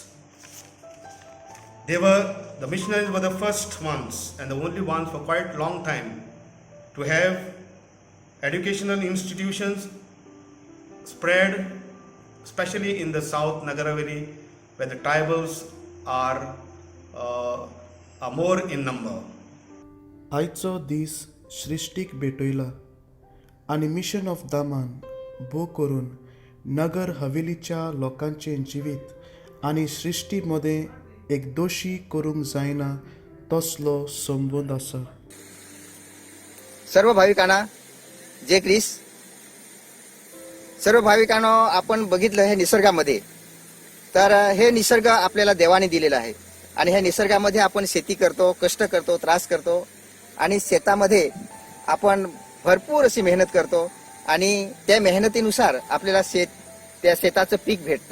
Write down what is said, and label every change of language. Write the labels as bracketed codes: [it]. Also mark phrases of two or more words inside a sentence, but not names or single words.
[en] The missionaries were the first ones and the only ones for quite a long time to have educational institutions spread, especially in the South Nagaraveli, where the tribals are more in number. [kok] आयचो दीस सृश्टीक भेटयला आनी मिशन ऑफ दामान भोव करून नगर हवेलीच्या लोकांचें जिवीत आनी सृश्टी मदें एक दोशी करूंक जायना तसलो संबंद आसा. [mr] सर्व भाविकांना जय ख्रिस्त. सर्व भाविकांनो, आपण बघितलं हे निसर्गामध्ये, तर हे निसर्ग आपल्याला देवाने दिलेला आहे आणि ह्या निसर्गामध्ये आपण शेती करतो, कष्ट करतो, त्रास करतो आणि शेतामध्ये आपण भरपूर अशी मेहनत करतो आणि त्या मेहनतीनुसार आपल्याला त्या शेताचं पीक भेटतं.